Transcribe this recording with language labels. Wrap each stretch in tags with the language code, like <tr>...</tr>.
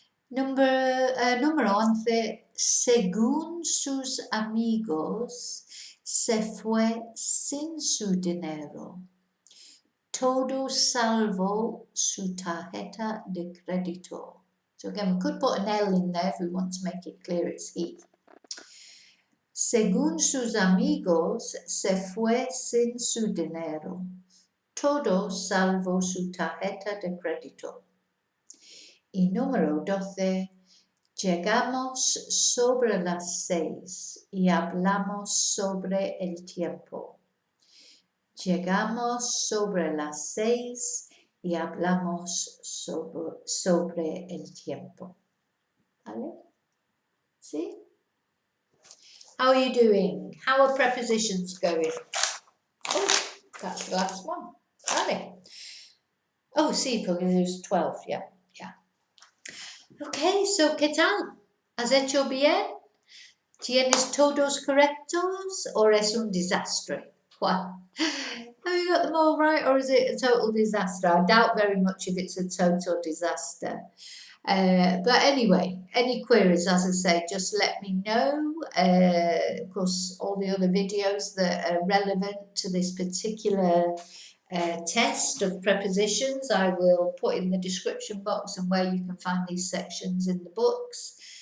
<es>Número 11, según sus amigos, se fue sin su dinero, todo salvo su tarjeta de crédito.</es> <en>So again, we could put an L in there if we want to make it clear it's he.</en> <es>Según sus amigos, se fue sin su dinero, todo salvo su tarjeta de crédito. Y número 12, llegamos sobre las 6 y hablamos sobre el tiempo. Llegamos sobre las 6 y hablamos sobre el tiempo. ¿Vale? ¿Sí?</es> <en>How are you doing? How are prepositions going? Oh, that's the last one. Vale.</en> <es>Oh, sí, porque</es> <en>there's 12, yeah.</en> <es>Ok, so, ¿qué tal? ¿Has hecho bien? ¿Tienes todos correctos or es un desastre?</es> <en>What? Have you got them all right or is it a total disaster? I doubt very much if it's a total disaster. But anyway, any queries, as I say, just let me know. Of course, all the other videos that are relevant to this particular test of prepositions I will put in the description box and where you can find these sections in the books.</en>